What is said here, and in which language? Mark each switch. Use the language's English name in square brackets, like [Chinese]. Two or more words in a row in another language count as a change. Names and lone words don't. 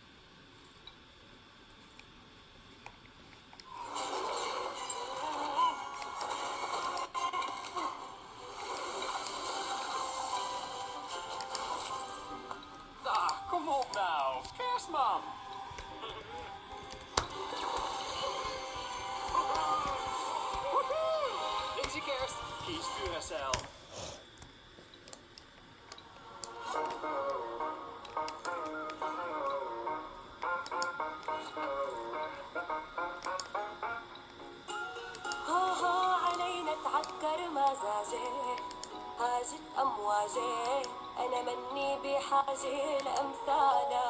[Dutch] Ah, kom op nou. Kerstman. Woehoe! Deze kerst kies Duracell. [Arabic] ها ها علينا تعكر مزاجي، هاجت أمواجي، أنا مني بحاجة لأمثالها.